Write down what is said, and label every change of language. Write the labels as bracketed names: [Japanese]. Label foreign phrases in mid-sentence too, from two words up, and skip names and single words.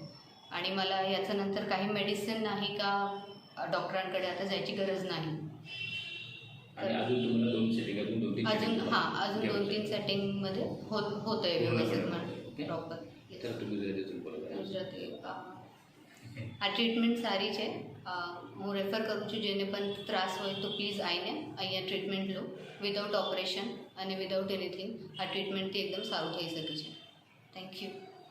[Marathi] आणि मला याच्यानंतर काही मेडिसिन नाही का डॉक्टरांकडे आता जायची गरज नाही. अजून तुम्हाला 2 सेटिंग अजून 2-3 सेटिंगमध्ये होतं आहे व्यवस्थित म्हणून प्रॉपर. तर तुम्ही [Gujarati] આ ટ્રીટમેન્ટ સારી છે. હું રેફર કરું છું જેને પણ ત્રાસ હોય તો પ્લીઝ આવીને અહીંયા ટ્રીટમેન્ટ લો [English] without operation [Gujarati] અને [English] without anything. [Gujarati] આ ટ્રીટમેન્ટથી એકદમ સારું થઈ શકે છે. [English] thank you.